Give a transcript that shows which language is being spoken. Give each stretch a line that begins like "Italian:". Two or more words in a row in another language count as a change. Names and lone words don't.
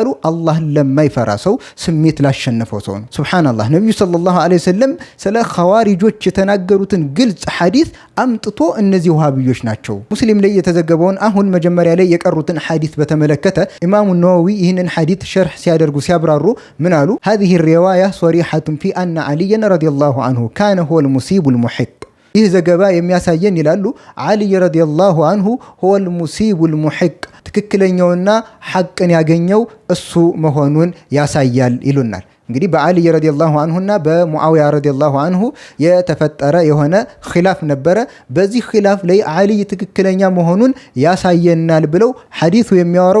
Amharic: አላህን ለማይፈራ ሰው፣ ስሜት ላሸነፈው ሰው ነው። ሱብሃንአላህ። ነብዩ
Arabic: صلى الله عليه وسلم
Amharic: ስለ ኸዋሪጆች የተናገሩትን ግልጽ ሐዲስ አምጥቶ እነዚህ ወሃቢዮች ናቸው ሙስሊም ላይ የተዘገበውን አሁን መጀመሪያ ላይ የቀሩትን ሐዲስ በተመለከተ ኢማሙ ነወዊ ይህንን ሐዲስ ሸርህ ሲያደርጉ ሲያብራሩ ምን አሉ?
Arabic: هذه الرواية صريحة في أن علي رضي الله عنه كان هو المصيب المحق።
Amharic: ይህ ዘገባ የሚያሳየን ይላሉ አሊ
Arabic: رضي الله عنه هو المصيب المحق
Amharic: ትክክለኛውና ሐቅን ያገኘው እሱ መሆኑን ያሳያል ይሉናል። እንግዲህ በአሊ
Arabic: رضي الله عنه
Amharic: በሙአዊያ
Arabic: رضي الله عنه
Amharic: የተፈጠረ የሆነ ኺላፍ ነበረ። በዚህ ኺላፍ ላይ አሊ ትክክለኛ መሆኑን ያሳየናል ብለው ሐዲሱ የሚያወራው